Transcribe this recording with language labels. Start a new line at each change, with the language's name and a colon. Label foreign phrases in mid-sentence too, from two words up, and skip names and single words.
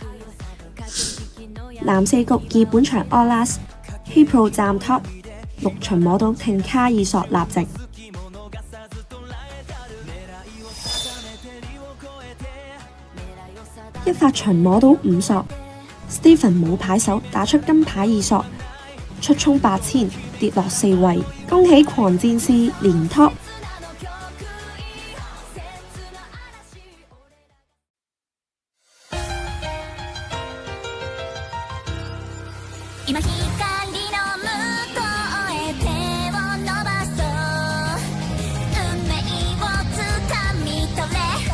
Cantonese: 男四局二本場
English: All Last
Cantonese: He Pro 站 top 6巡摸到聽卡爾索立直，一發巡摸到5索 Stephen 冇牌手打出金牌二索，出衝8000跌落4位，恭喜狂戰士連 top。
Japanese: 今光の向こうへ手を伸ばそう運命をつかみ取れ